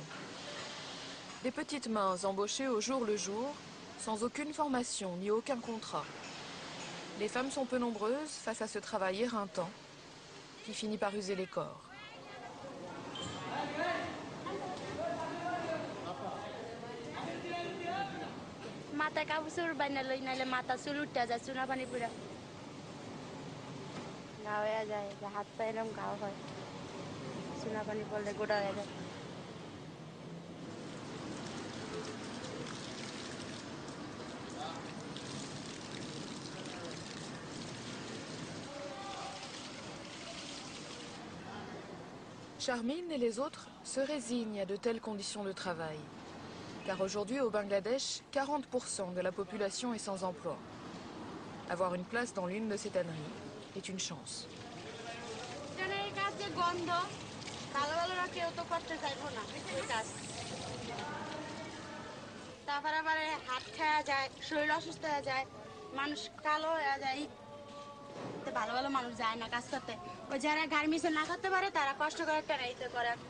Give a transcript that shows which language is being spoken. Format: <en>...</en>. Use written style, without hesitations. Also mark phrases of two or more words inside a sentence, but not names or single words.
<fr>Des petites mains embauchées au jour le jour, sans aucune formation ni aucun contrat. Les femmes sont peu nombreuses face à ce travail éreintant qui finit par user les corps.</fr> <bn>মাথা কাপড় বাইনা লই নাইলে মাথা চুল উঠে যায় চুনা পানি পুরা ঘা হয়ে যায় হাত পা এরকম ঘাও হয় চুনা পানি পড়লে গোটা হয়ে যায়</bn> <fr>Charmine et les autres se résignent à de telles conditions de travail. Car aujourd'hui, au Bangladesh, 40% de la population est sans emploi. Avoir une place dans l'une de ces tanneries est une chance.</fr> <bn>ভালো ভালো মানুষ যায় না কাজ করতে ওই যারা গার্মেন্টসে না করতে পারে তারা কষ্ট করে টাকাইতে করে</bn>